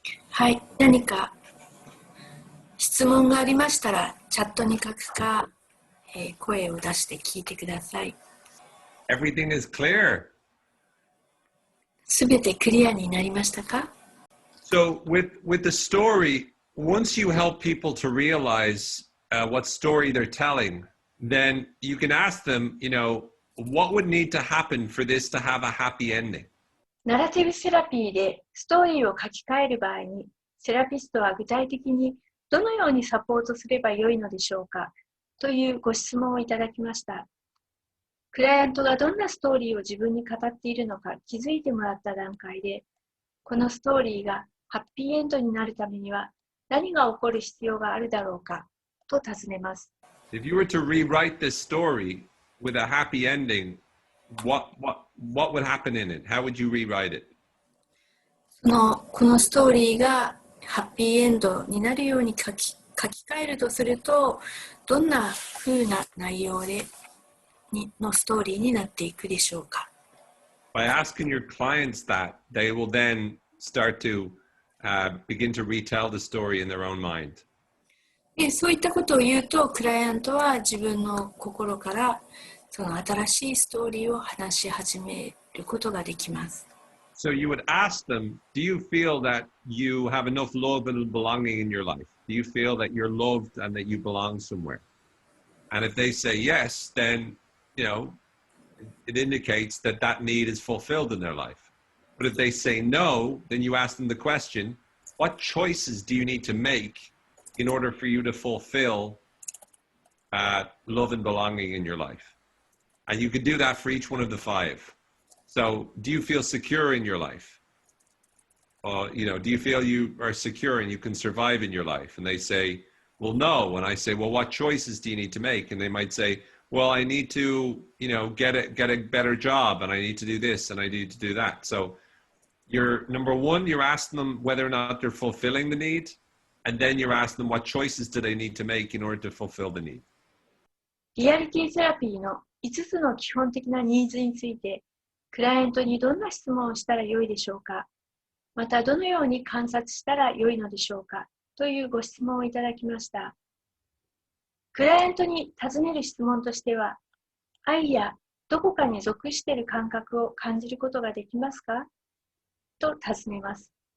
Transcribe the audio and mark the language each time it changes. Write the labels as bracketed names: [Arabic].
[Japanese] はい、何か質問がありましたらチャットに書くか、声を出して聞いてください。 [English] Everything is clear. [Japanese] すべてクリアになりましたか？ [English] So with the story, once you help people to realize what story they're telling, then you can ask them, what would need to happen for this to have a happy ending? [Japanese] ナラティブセラピーでストーリーを書き換える場合に、セラピストは具体的にどのようにサポートすればよいのでしょうかというご質問をいただきました。クライアントがどんなストーリーを自分に語っているのか気づいてもらった段階で、このストーリーがハッピーエンドになるためには何が起こる必要があるだろうかと尋ねます。 [English] If you were to rewrite this story with a happy ending, what would happen in it? How would you rewrite it? [Japanese] このストーリーがハッピーエンドになるように書き換えるとすると、どんな風な内容のストーリーになっていくでしょうか。 [English] By asking your clients that, they will then start to begin to retell the story in their own mind. [Japanese] でそういったことを言うと、クライアントは自分の心からその新しいストーリーを話し始めることができます。 [English] So you would ask them, do you feel that you have enough love and belonging in your life? Do you feel that you're loved and that you belong somewhere? And if they say yes, then, it indicates that that need is fulfilled in their life. But if they say no, then you ask them the question, what choices do you need to make in order for you to fulfill love and belonging in your life? And you could do that for each one of the 5. So do you feel secure in your life? Do you feel you are secure and you can survive in your life? And they say, will know when I say, well, what choices do you need to make? And they might say, well, I need to, get a better job, and I need to do this, and I need to do that. So you're number one, you're asking them whether or not they're fulfilling the need, and then you're asking them what choices do they need to make in order to fulfill the need. [Japanese] リアリティセラピーの5つの基本的なニーズについて、クライアントにどんな質問をしたらよいでしょうか、またどのように観察したらよいのでしょうかというご質問をいただきました。クライアントに尋ねる質問としては、愛やどこかに属している感覚を感じることができますかと尋ねます。